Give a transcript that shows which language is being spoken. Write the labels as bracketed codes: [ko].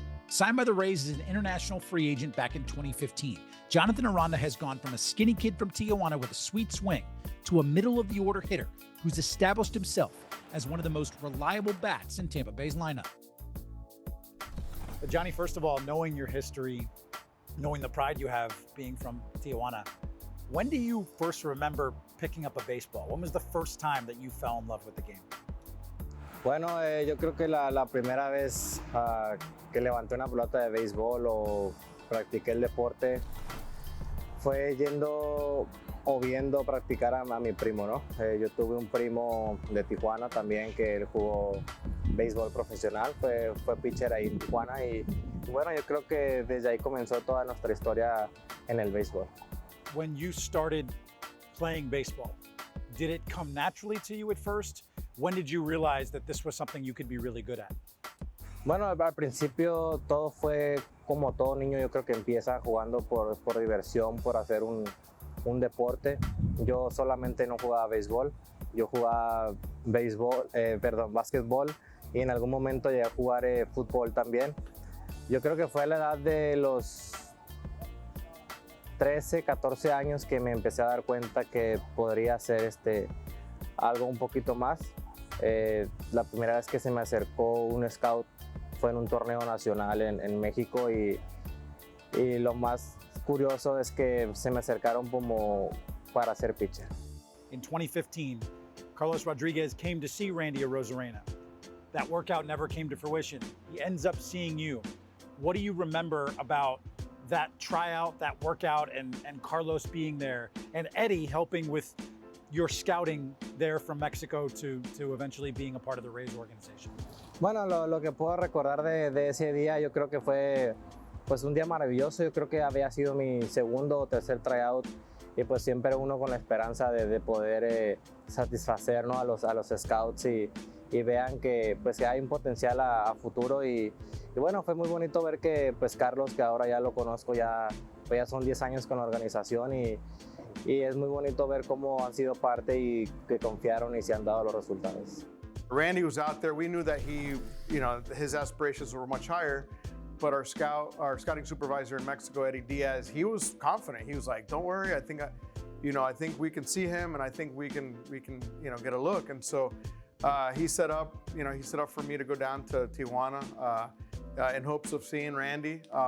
[en] Signed by the Rays as an international free agent back in 2015, Jonathan Aranda has gone from a skinny kid from Tijuana with a sweet swing to a middle-of-the-order hitter who's established himself as one of the most reliable bats in Tampa Bay's lineup. But Johnny, first of all, knowing your history, knowing the pride you have being from Tijuana, when do you first remember picking up a baseball? When was the first time that you fell in love with the game? [es] Bueno, yo creo que la primera vez que levanté una pelota de béisbol o practiqué el deporte fue yendo o viendo practicar a mi primo, ¿no? Yo tuve un primo de Tijuana también que él jugó béisbol profesional, fue pitcher ahí en Tijuana y bueno, yo creo que desde ahí comenzó toda nuestra historia en el béisbol. [en] When you started playing baseball, did it come naturally to you at first? When did you realize that this was something you could be really good at? [es] Bueno, al principio todo fue como todo niño, yo creo que empieza jugando por diversión, por hacer un deporte. Yo solamente no jugaba béisbol, yo jugaba básquetbol y en algún momento llegué a jugar fútbol también. Yo creo que fue a la edad de los 13, 14 años que me empecé a dar cuenta que podría hacer algo un poquito más. La primera vez que se me acercó un scout fue en un torneo nacional en México y lo más curioso es que se me acercaron como para ser pitcher. [en] In 2015, Carlos Rodriguez came to see Randy Arozarena. That workout never came to fruition. He ends up seeing you. What do you remember about that tryout, that workout, and Carlos being there, and Eddie helping with your scouting there from Mexico to eventually being a part of the Rays organization? [es] Bueno, lo que puedo recordar de ese día, yo creo que fue pues un día maravilloso. Yo creo que había sido mi segundo o tercer tryout y pues siempre uno con la esperanza de poder satisfacer, ¿no? a los scouts y vean que pues que hay un potencial a futuro y bueno, fue muy bonito ver que pues Carlos, que ahora ya lo conozco, ya son 10 años con la organización y es muy bonito ver cómo han sido parte y que confiaron y se han dado los resultados. [en] Randy was out there. We knew that his aspirations were much higher, but our scouting supervisor in Mexico, Eddie Diaz, he was confident. He was like, "Don't worry. I think we can see him, and I think we can get a look." And so he set up for me to go down to Tijuana in hopes of seeing Randy.